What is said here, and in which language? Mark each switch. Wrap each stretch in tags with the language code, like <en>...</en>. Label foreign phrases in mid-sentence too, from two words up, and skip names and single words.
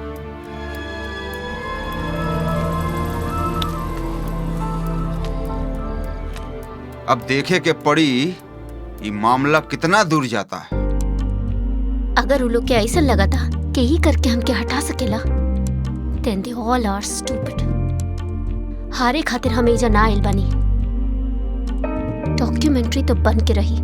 <bho>अब देखे के पड़ी ये मामला कितना दूर जाता है। अगर वो लोग के ऐसा लगा था कि ही करके हमके हटा सकेला,</bho> <en>then they all are stupid.</en> <bho>हारे खातिर हम एजा ना आइल बानी। डॉक्यूमेंट्री तो बन के रही।</bho>